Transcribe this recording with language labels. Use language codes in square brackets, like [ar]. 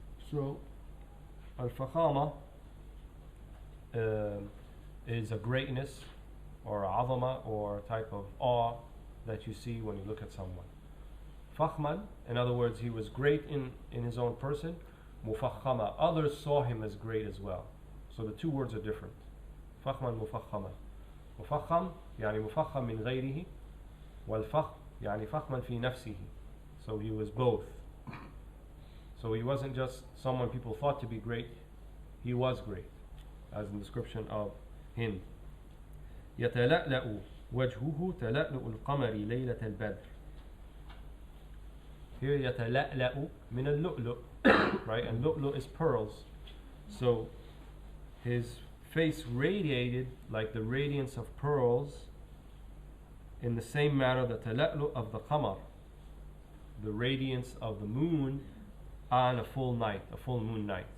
[en] So al-fakhama is a greatness or a azama or type of awe that you see when you look at someone. Fakhman, in other words, he was great in his own person. Mufakhama, others saw him as great as well. So the two words are different. Fakhman, mufakhama. [ar] Mufakham, يعني مفخم من غيره. والفخم يعني فخما في نفسه. [en] So he was both. So he wasn't just someone people thought to be great, he was great, as in the description of him. [ar] يتلألأ وجهه تلألؤ القمر ليلة البدر. Here يتلألأ من اللؤلؤ, right? [en] And lu'lu is pearls. So his face radiated like the radiance of pearls, in the same manner the tala'lu of the qamar, the radiance of the moon on a full night, a full moon night.